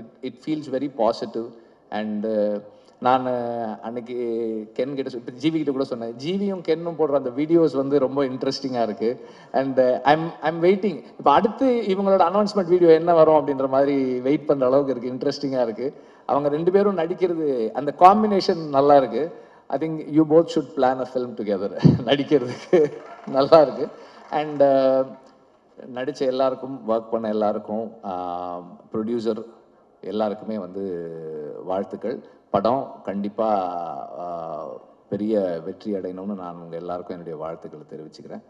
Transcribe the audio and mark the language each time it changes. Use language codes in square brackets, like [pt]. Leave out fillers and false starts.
[en] It feels very positive. [ta] And நான் அன்னைக்கு Ken கிட்ட இப்போ ஜிவி கிட்ட கூட சொன்னேன், ஜிவியும் கென்னும் போடுற அந்த வீடியோஸ் வந்து ரொம்ப இன்ட்ரெஸ்டிங்காக இருக்குது. [en] and I'm waiting, [ta] இப்போ அடுத்து இவங்களோட அனௌன்ஸ்மெண்ட் வீடியோ என்ன வரும் அப்படின்ற மாதிரி வெயிட் பண்ணுற அளவுக்கு இருக்குது, இன்ட்ரெஸ்டிங்காக இருக்குது. அவங்க ரெண்டு பேரும் நடிக்கிறது அந்த காம்பினேஷன் நல்லா இருக்குது. [en] I think you both should plan a film together. [ta] நடிக்கிறதுக்கு நல்லா இருக்கு. அண்ட் நடித்த எல்லாருக்கும், ஒர்க் பண்ண எல்லாருக்கும், ப்ரொடியூசர் எல்லாருக்குமே வந்து வாழ்த்துக்கள். படம் கண்டிப்பாக பெரிய வெற்றி அடையணும்னு நான் உங்கள் எல்லாருக்கும் என்னுடைய வாழ்த்துக்களை தெரிவிச்சுக்கிறேன்.